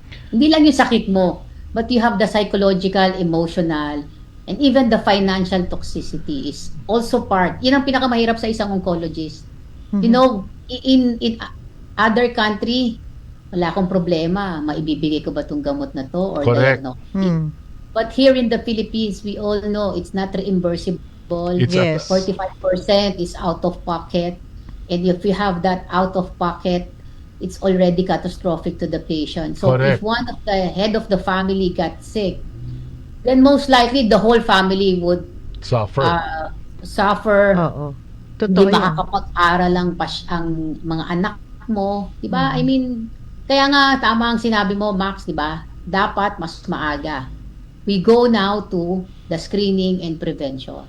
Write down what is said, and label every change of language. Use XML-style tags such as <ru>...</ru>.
<tl>Hindi lang yung sakit mo,</tl> <en>but you have the psychological, emotional, and even the financial toxicity is also part.</en> <tl>Yun ang pinakamahirap sa isang oncologist.</tl> <en>You know, in other country,</en> <tl>wala akong problema. Maibibigay ko ba itong gamot na to? Or</tl> <en>Correct.</en> <tl>no?</tl> <en>But here in the Philippines, we all know it's not reimbursable. Yes. 45% is out of pocket. And if you have that out of pocket, it's already catastrophic to the patient. So Correct. if one of the head of the family got sick, then most likely the whole family would Suffer. suffer.</en> <tl>Oo. Hindi Totoo yan. makakapag-aral ang mga anak mo, 'di ba?</tl> <en>I mean,</en> <tl>kaya nga tama ang sinabi mo, Max, 'di ba? Dapat mas maaga.</tl> <en>We go now to the screening and prevention.</en>